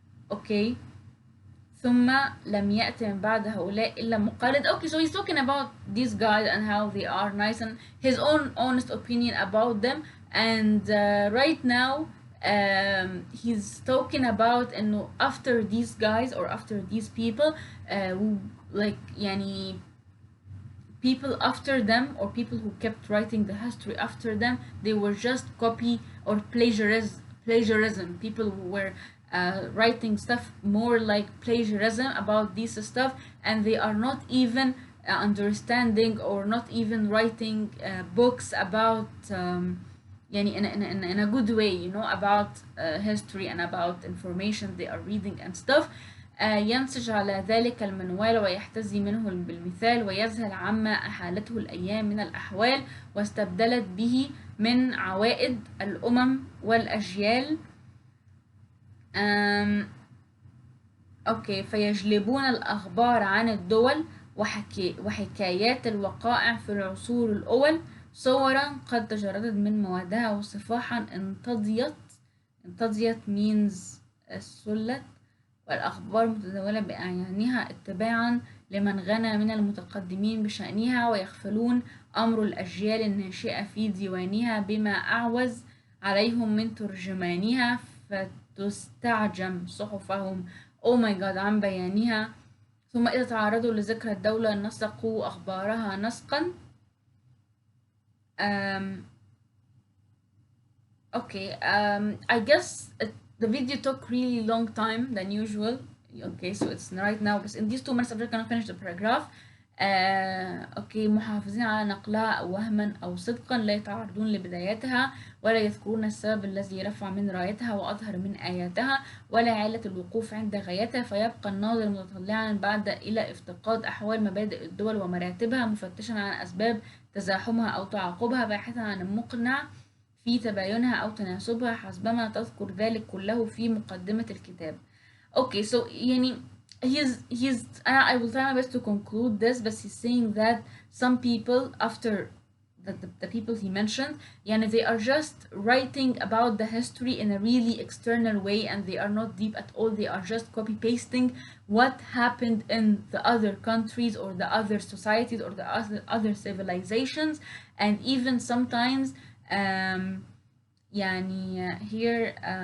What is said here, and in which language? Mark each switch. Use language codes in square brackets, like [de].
[ar] أوكي، ثم لم يأتي من بعد هؤلاء إلا مقلد. [en] Okay, so he's talking about these guys and how they are nice and his own honest opinion about them. And right now he's talking about إنه after these guys or after these people like يعني people after them or people who kept writing the history after them, they were just copy or plagiarism. People who were writing stuff more like plagiarism about this stuff, and they are not even understanding or not even writing books about يعني in a good way, you know, about history and about information they are reading and stuff. [ar] ينسج على ذلك المنوال ويحتذي منه بالمثال ويذهل عما أحالته الأيام من الأحوال واستبدلت به من عوائد الأمم والأجيال. أوكي، فيجلبون الأخبار عن الدول وحكايات الوقائع في العصور الأول صورا قد تجردت من موادها وصفاحا انتضيت means سلت والأخبار متداولة بأعيانها اتباعا لمن غنى من المتقدمين بشأنها ويغفلون أمر الأجيال الناشئة في ديوانها بما أعوز عليهم من ترجمانها فتستعجم صحفهم [en] oh my god [ar] عن بيانها. ثم إذا تعرضوا لذكر الدولة نسقوا أخبارها نسقا. [en] Okay, I guess the video took really long time than usual. Okay, so it's right now, but in these 2 minutes I'm just gonna finish the paragraph. [ar] اوكي، محافظين على نقلها أو وهما أو صدقا لا يتعرضون لبداياتها ولا يذكرون السبب الذي رفع من رايتها وأظهر من آياتها ولا علة الوقوف عند غايتها فيبقى الناظر متطلعا بعد إلى افتقاد أحوال مبادئ الدول ومراتبها مفتشا عن أسباب تزاحمها أو تعاقبها باحثا عن المقنع في تباينها أو تناسبها حسبما تذكر ذلك كله في مقدمة الكتاب. [en] Okay, so يعني he's I will try my best to conclude this, but he's saying that some people after the people he mentioned, يعني they are just writing about the history in a really external way and they are not deep at all. They are just copy pasting what happened in the other countries or the other societies or the other civilizations, and even sometimes يعني here